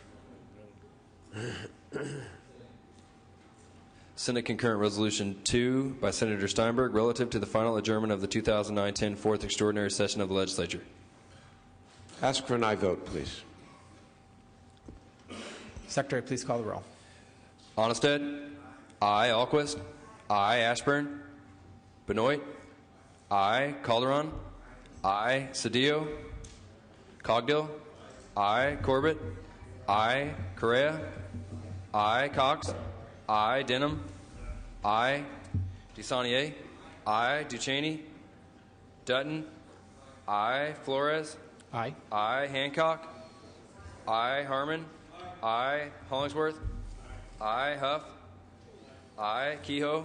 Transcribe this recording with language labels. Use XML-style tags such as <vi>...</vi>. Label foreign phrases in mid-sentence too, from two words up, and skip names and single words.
<en>Senate Concurrent Resolution 2 by Senator Steinberg relative to the final adjournment of the 2009-10 fourth extraordinary session of the legislature. Ask for an aye vote, please. Secretary, please call the roll. Onnested? Aye. Alquist? Aye. Ashburn? Benoit? Aye. Calderon? Aye. Cedillo? Cogdill? Aye. Corbett? Aye. Correa? Aye. Cox? I. Denham. I. DeSaulnier. I. Ducheney. Dutton. I. Flores. Aye. I. Hancock. I. Harmon. I. Hollingsworth. I. Huff. I. Kehoe.</en>